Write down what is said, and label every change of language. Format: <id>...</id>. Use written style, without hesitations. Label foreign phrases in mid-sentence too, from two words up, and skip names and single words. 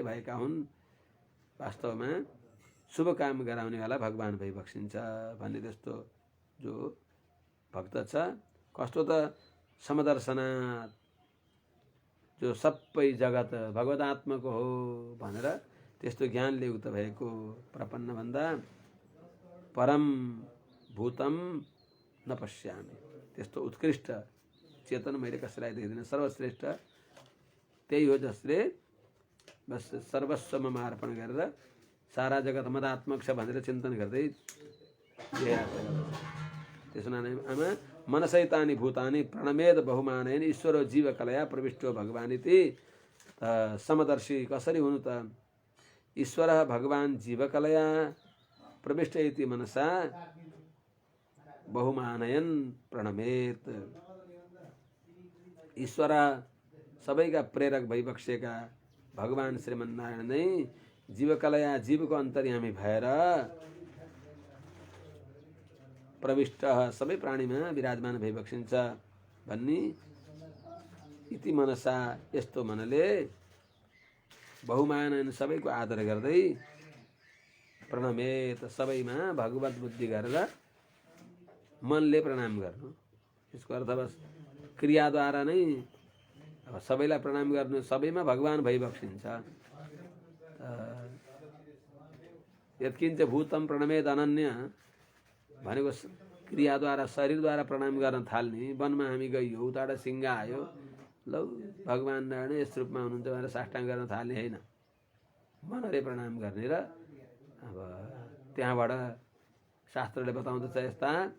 <ne>भएका हुन् वास्तवमा शुभ काम गराउनेवाला भगवान भइबक्सिन्छ भन्ने त्यस्तो जो भक्त छ कस्तो त समदर्शनात् जो सबै जगत भगवदात्मको हो भनेर त्यस्तो ज्ञानले युक्त भएको प्रपन्न भन्दा</ne> <sa>परम भूतम न पश्यामि</sa> <ne>त्यस्तो उत्कृष्ट चेतन मैले कसैलाई देख्दिनँ सर्वश्रेष्ठ त्यही हो जसले बस सर्वस्वमा अर्पण गरेर सारा जगत मदात्मक छ भनेर चिन्तन गर्दै त्यसो नाममा</ne> <sa>मनसैतानि भूतानि प्रणमेद बहुमानयन ईश्वरो जीवकलया प्रविष्टो भगवान् इति</sa> <ne>समदर्शी कसरी हुनु त</ne> <sa>ईश्वर भगवान जीवकलया प्रविष्ट इति मनसा बहुमानयन प्रणमेत</sa> <ne>ईश्वर सबैका प्रेरक भइबक्सेका भगवान श्रीमन्नारायण नै जीवकलया जीवको अन्तर्यामी भएर प्रविष्ट सबै प्राणीमा विराजमान भइबक्सिन्छ भन्ने</ne> <sa>इति मनसा</sa> <ne>यस्तो मनले बहुमानन सबैको आदर गर्दै प्रणमेत सबैमा भगवत बुद्धि गरेर मनले प्रणाम गर्नु यसको अर्थ बस क्रियाद्वारा नै अब सबैलाई प्रणाम गर्नु सबैमा भगवान भइबक्सिन्छ</ne> <sa>यत्किञ्च भूतम प्रणमेत</sa> <ne>अनन्य भनेको क्रियाद्वारा शरीरद्वारा प्रणाम गर्न थाल्ने वनमा हामी गइयो उताबाट सिंह आयो लौ भगवान नारायण यस रूपमा हुनुहुन्छ भनेर साष्टाङ्ग गर्न थाल्ने होइन मनले प्रणाम गर्ने र अब त्यहाँबाट शास्त्रले बताउँदछ यस्ता</ne>